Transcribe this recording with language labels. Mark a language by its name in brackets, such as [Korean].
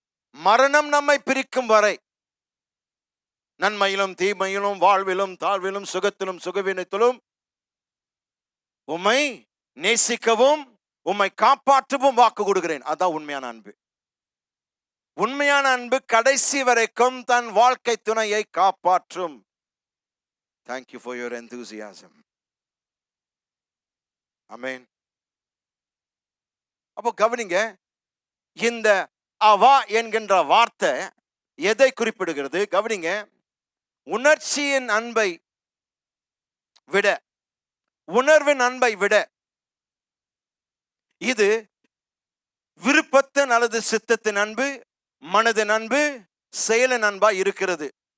[Tamil] மரணம் நம்மை பிரிக்கும் வரை, நன்மையிலும் தீமையிலும், வாழ்விலும் தாழ்விலும், சுகத்திலும் சுகவீனத்திலும் உம்மை நேசிக்கவும் உம்மை காப்பாற்றவும் வாக்கு கொடுக்கிறேன். அதான் உண்மையான அன்பு. உண்மையான அன்பு கடைசி வரைக்கும் தன் வாழ்க்கை துணையை காப்பாற்றும். [English] Thank you for your enthusiasm. Amen. [Tamil] அப்போ கவனிங்க, இந்த அவா என்கின்ற வார்த்தை எதை குறிப்பிடுகிறது? கவனிங்க, உணர்ச்சியின் அன்பை விட, உணர்வின் அன்பை விட இது விருப்பத்தின் அல்லது சித்தத்தின் அன்பு, மனதின் அன்பு, செயலின் அன்பா இருக்கிறது.